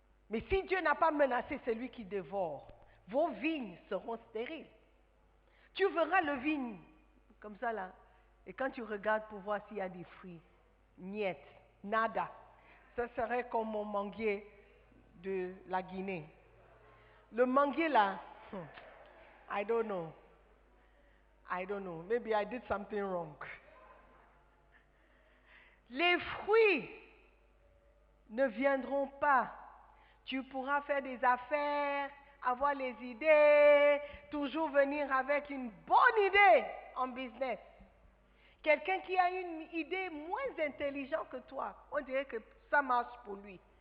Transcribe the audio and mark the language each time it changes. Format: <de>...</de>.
<fr>Mais si Dieu n'a pas menacé celui qui dévore, vos vignes seront stériles. Tu verras le vigne comme ça là, et quand tu regardes pour voir s'il y a des fruits, niet, nada. Ça serait comme mon manguier de la Guinée. Le manguier là,</fr> <en>I don't know. Maybe I did something wrong.</en> <fr>Les fruits ne viendront pas. Tu pourras faire des affaires, avoir les idées, toujours venir avec une bonne idée en business. Quelqu'un qui a une idée moins intelligente que toi, on dirait que ça marche pour lui.</fr>